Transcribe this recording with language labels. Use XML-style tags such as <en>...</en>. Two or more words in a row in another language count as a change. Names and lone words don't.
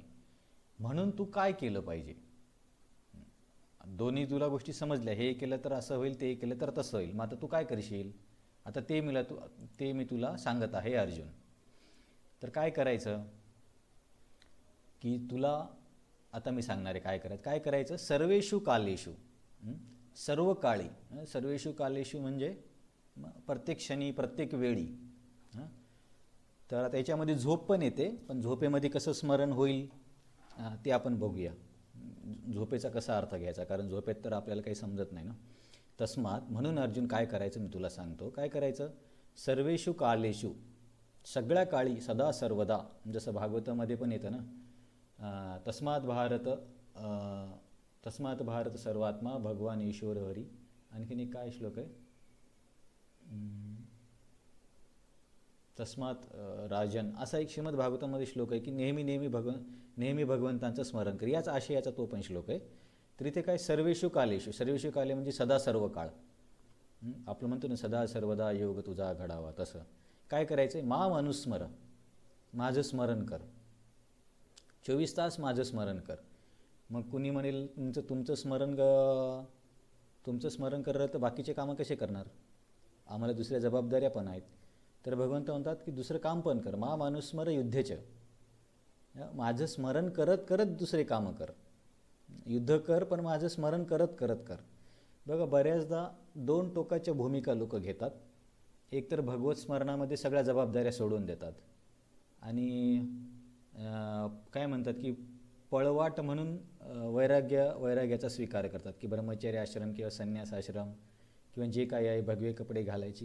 <mr>म्हणून तू काय केलं पाहिजे? दोन्ही तुला गोष्टी समजल्या, हे केलं तर असं होईल, ते केलं तर तसं होईल. मग आता तू काय करशील? आता ते मी तुला सांगत आहे अर्जुन. तर काय करायचं की तुला आता मी सांगणार आहे काय करायचं.</mr> <sa>सर्वेषु कालेषु,</sa> <mr>सर्व काळी.</mr> <sa>सर्वेषु कालेषु</sa> <mr>म्हणजे प्रत्येक क्षणी प्रत्येक वेळी. तर आता याच्यामध्ये झोप पण येते, पण झोपेमध्ये कसं स्मरण होईल ते आपण बघूया. झोपेचा कसा अर्थ घ्यायचा, कारण झोपेत तर आपल्याला काही समजत नाही ना. तस्मात म्हणून अर्जुन काय करायचं मी तुला सांगतो. काय करायचं?</mr> <sa>सर्वेषु कालेषु,</sa> <mr>सगळ्या काळी, सदा सर्वदा. जसं भागवतामध्ये पण येतं ना,</mr> <sa>तस्मात भारत सर्वात्मा भगवान ईश्वर हरी.</sa> <mr>आणखीन एक काय श्लोक आहे?</mr> <sa>तस्मात राजन,</sa> <mr>असा एक श्रीमद भागवतामध्ये श्लोक आहे की नेहमी भगवंतांचं स्मरण कर. याच आशयाचा तो पण श्लोक आहे. तर इथे काय</mr> <sa>सर्वेषु कालेषु, सर्वेषु काले</sa> <mr>म्हणजे सदा सर्व काळ. आपलं म्हणतो ना सदा सर्वदा योग तुझा घडावा, तसं काय करायचं?</mr> <sa>माम अनुस्मर,</sa> <mr>माझं स्मरण कर. 24 तास माझं स्मरण कर. मग कुणी म्हणेल तुमचं स्मरण करत तर बाकीचे कामं कसे करणार? आम्हाला दुसऱ्या जबाबदाऱ्या पण आहेत. तर भगवंत म्हणतात की दुसरं काम पण कर.</mr> <sa>माम अनुस्मर युद्धेच,</sa> <mr>माझं स्मरण करत करत दुसरे कामं कर. युद्ध कर पण माझं स्मरण करत करत कर. बघा बऱ्याचदा 2 टोकाच्या भूमिका लोक घेतात. एक तर भगवत स्मरणामध्ये सगळ्या जबाबदाऱ्या सोडून देतात आणि काय म्हणतात की पळवाट म्हणून वैराग्याचा स्वीकार करतात की ब्रह्मचर्य आश्रम किंवा संन्यास आश्रम किंवा जे काही आहे भगवे कपडे घालायचे.</mr>